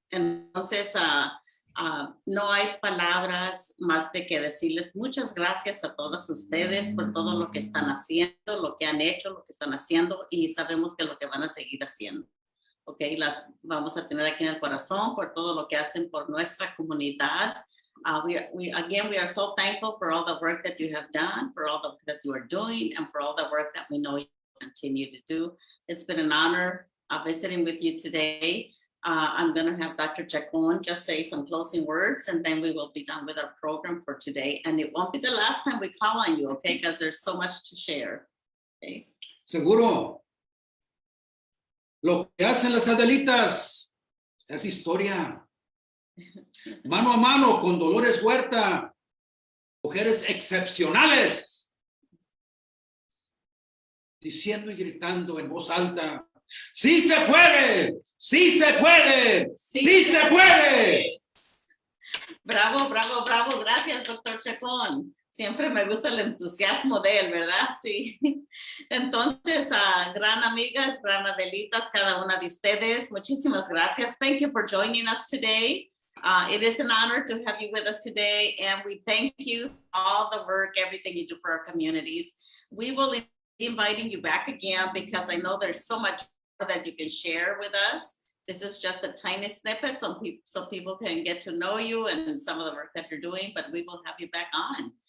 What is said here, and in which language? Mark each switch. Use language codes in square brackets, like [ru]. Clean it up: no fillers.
[es] Entonces, no hay palabras más de que decirles muchas gracias a todas ustedes por todo lo que están haciendo, lo que han hecho, lo que están haciendo y sabemos que lo que van a seguir haciendo. Ok, las vamos a tener aquí en el corazón por todo lo que hacen por nuestra comunidad. [en] We are so thankful for all the work that you have done, for all that you are doing, and for all the work that we know you continue to do. It's been an honor visiting with you today. I'm going to have Dr. Chacon just say some closing words, and then we will be done with our program for today. And it won't be the last time we call on you, okay? Because there's so much to share. Okay. [es] Seguro. Lo que hacen las Adelitas es historia. Mano a mano con Dolores Huerta. Mujeres excepcionales. Diciendo y gritando en voz alta. ¡Sí se puede! ¡Sí se puede! ¡Sí se puede! Bravo, bravo, bravo. Gracias, doctor Chacón. Siempre me gusta el entusiasmo de él, ¿verdad? Sí. Entonces, gran amigas, gran Adelitas, cada una de ustedes, muchísimas gracias. [en] Thank you for joining us today. It is an honor to have you with us today, and we thank you for all the work, everything you do for our communities. We will be inviting you back again because I know there's so much that you can share with us. This is just a tiny snippet so people can get to know you and some of the work that you're doing, but we will have you back on.